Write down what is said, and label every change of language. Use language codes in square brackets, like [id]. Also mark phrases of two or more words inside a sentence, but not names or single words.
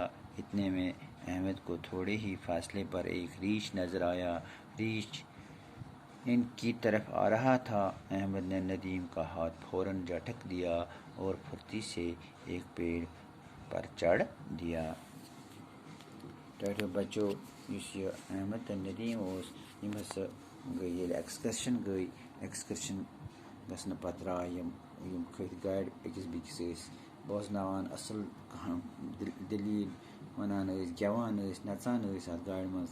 [ur] اتنے میں احمد کو تھوڑے ہی فاصلے پر ایک ریچھ نظر آیا. ریچھ ان کی طرف آ رہا تھا. احمد نے ندیم کا ہاتھ فوراً جھٹک دیا اور پھرتی سے ایک پیڑ پر چڑھ دیا. [ks] بچو یُس یہِ احمد تہٕ ندیٖم اوس یِم ہسا گٔے ییٚلہِ ایٚکٕسکرشن گژھنہٕ پتہٕ درٛاے یِم کھٔتۍ گاڑِ أکِس بیٚکِس ٲسۍ بوزناوان اَصٕل دٔلیٖل وَنان ٲسۍ گٮ۪وان ٲسۍ نَژان ٲسۍ اَتھ گاڑِ منٛز.